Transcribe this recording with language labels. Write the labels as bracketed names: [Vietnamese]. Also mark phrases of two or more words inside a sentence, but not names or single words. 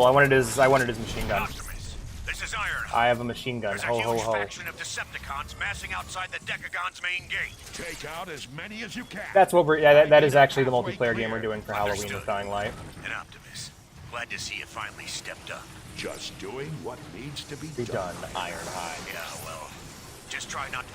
[English] I wanted his machine gun. Optimus, this is Ironhide. I have a machine gun. There's Ho a ho huge ho. faction of Decepticons massing outside the Decagon's main gate. Take out as many as you can. That's what we're. Yeah, that is actually the multiplayer game we're doing for Halloween with Dying Light. And Optimus, glad to see you finally stepped up. Just doing what needs to be Be done, Ironhide. Yeah, well, just try not to.